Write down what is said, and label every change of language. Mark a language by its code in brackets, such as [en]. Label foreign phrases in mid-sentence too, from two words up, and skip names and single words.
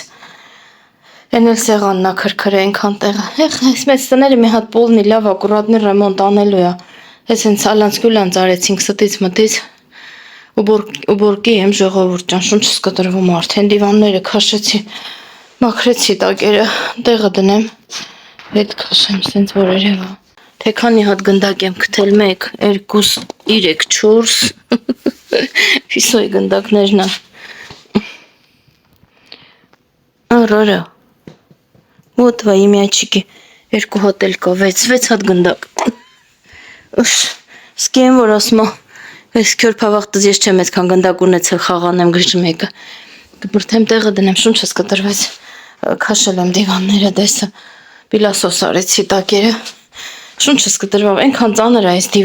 [hy] Էն էլ սեղանն է քրքրե այնքան տեղը։ Այս մեծ տները մի հատ պոլնի լավ ակուրատնի ռեմոնտ անելու է։ Այս հենց ալանց արեցինք ստից մտից։ Ուբորկի եմ ժողովուրդ ջան, շունչս կտրվում արդեն դիվանները քաշեցի։ Մաքրեցի տակերը, տեղը դնեմ, հետ քաշեմ, սենց որ երևա։ Թե քանի հատ գնդակ եմ գտել 1, 2, 3, 4 Ֆիսոյի գնդակներն է։ Արարա։ [ru] Вот твои мячики։ [hy] 2 հատ էլ կա, 6 հատ գնդակ։ Սկի եմ որ ասում այս քյոր փավախտыз ես չեմ այդքան գնդակ ունեցել խաղանեմ գրժ մեկը։ Կբրթեմ տեղը դնեմ, շունչս կտրվեց։ Քաշել եմ դիվանները, դեսը պիլասոս արեցի տակերը, շունչս կտրվավ, այնքան ծանր է այս